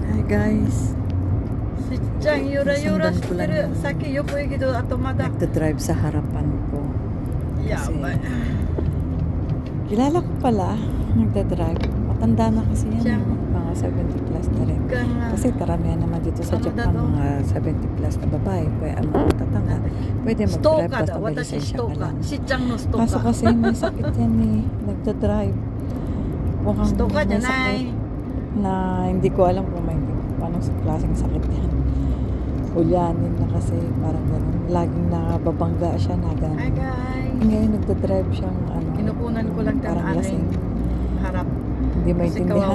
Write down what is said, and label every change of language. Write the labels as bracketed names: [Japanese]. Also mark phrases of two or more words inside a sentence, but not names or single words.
[Filipino] guys. [Japanese] しっちゃんゆらゆらしてる。さっき横行きどあとまだ [Filipino] Nagda-drive sa harapan ko. [Japanese] やばい。 [Filipino] Kilala ko pala, nagda-drive. Matanda na kasi yan. Diyan. Mga 70 plus na rin. Kasi karamihan naman dito sa Ano Japan, daw? mga 70 plus na babae. Pwede, tatanda. Pwede [Japanese] スト [Filipino] mag-drive [Japanese] ーカーだ。 [Filipino] basta may [Japanese] 私 [Filipino] lisensya [Japanese] スト [Filipino] ka [Japanese] ーカ [Filipino] lang. [Japanese] ー。しっちゃんのストー [Filipino] Kaso [Japanese] カー。 [Filipino] kasi may sakit yan eh. Nagda-drive. Mukhang [Japanese] ストーカーじゃ [Filipino] may [Japanese] ない [Filipino] sakit na hindi ko alam kung may anong klaseng sakit yan. Ulyanin na kasi parang gano'n. Laging nakababangga siya na Hi gano'n. guys. Ngayon nagda-drive siyang ano, Kinukunan ko lang ng parang lasing. aking harap. Hindi maintindihan